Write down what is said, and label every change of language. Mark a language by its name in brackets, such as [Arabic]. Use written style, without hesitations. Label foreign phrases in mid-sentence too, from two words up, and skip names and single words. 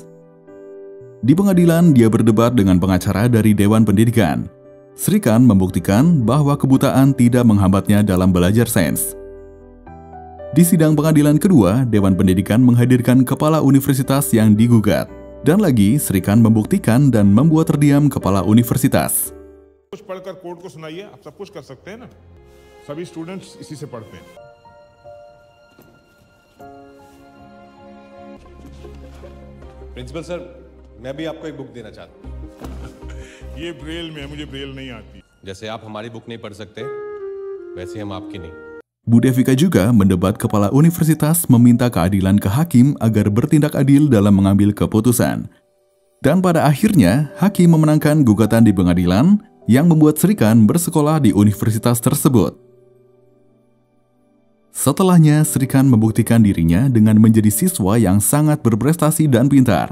[Indonesian] Di pengadilan, dia berdebat dengan pengacara dari Dewan Pendidikan. Srikan membuktikan bahwa kebutaan tidak menghambatnya dalam belajar sains. Di sidang pengadilan kedua, Dewan Pendidikan menghadirkan kepala universitas yang digugat. Dan lagi, Srikan membuktikan dan membuat terdiam kepala universitas. [Hindi] कुछ पढ़कर कोर्ट को सुनाइए, आप सब कुछ कर सकते हैं ना? सभी स्टूडेंट्स इसी से पढ़ते हैं। [English] principal sir, [Hindi] मैं भी आपको एक बुक देना चाहता हूँ। ये ब्रेल में है, मुझे ब्रेल नहीं आती। जैसे आप हमारी बुक नहीं पढ़ सकते, वैसे हम आपकी नहीं। [Indonesian] Bu Devika juga mendebat kepala universitas meminta keadilan ke hakim agar bertindak adil dalam mengambil keputusan. Dan pada akhirnya, hakim memenangkan gugatan di pengadilan yang membuat Srikan bersekolah di universitas tersebut. Setelahnya, Srikan membuktikan dirinya dengan menjadi siswa yang sangat berprestasi dan pintar.